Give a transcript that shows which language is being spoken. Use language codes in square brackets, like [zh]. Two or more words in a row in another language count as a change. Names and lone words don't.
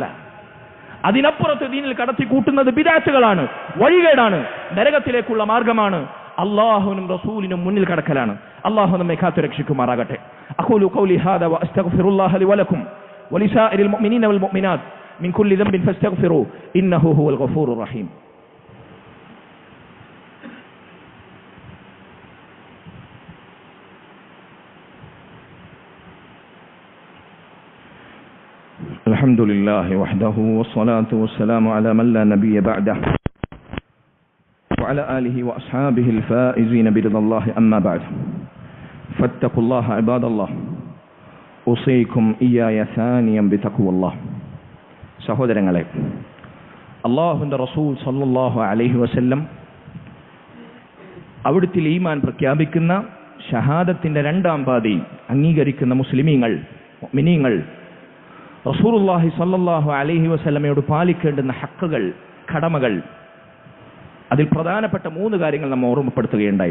[ml] അതിനപ്പുറത്ത് ദീനിൽ കടത്തി കൂട്ടുന്നത് ബിദ്അത്തുകളാണ്, വഴികേടാണ്, നരകത്തിലേക്കുള്ള മാർഗമാണ്, അല്ലാഹുവിനും റസൂലിനും മുന്നിൽ കടക്കലാണ്. അല്ലാഹു നമ്മെ കാത്തുരക്ഷിക്കുമാറാകട്ടെ. [ar] أقول قولي هذا وأستغفر الله لي ولكم ولسائر المؤمنين والمؤمنات من كل ذنب فاستغفروه إنه هو الغفور الرحيم. الحمد لله وحده والصلاة والسلام على من لا نبي بعده وعلى آله وأصحابه الفائزين برضا الله أما بعد فاتقوا الله عباد الله أوصيكم إياي ثانيا بتقوى الله. [ml] സഹോദരങ്ങളെ, അല്ലാഹുവിന്റെ റസൂൽ [ar] صلى الله عليه وسلم [ml] അവിടുത്തെ ഈമാൻ പ്രഖ്യാപിക്കുന്ന ഷഹാദത്തിന്റെ രണ്ടാം പാതി അംഗീകരിക്കുന്ന മുസ്ലിമീങ്ങൾ, മുഅ്മിനീങ്ങൾ [ar] رسول الله صلى الله عليه وسلم [ml] പാലിക്കേണ്ടുന്ന ഹക്കുകൾ, കടമകൾ, അതിൽ പ്രധാനപ്പെട്ട 3 കാര്യങ്ങൾ നമ്മൾ ഓർമ്മപ്പെടുത്തുകയുണ്ടായി.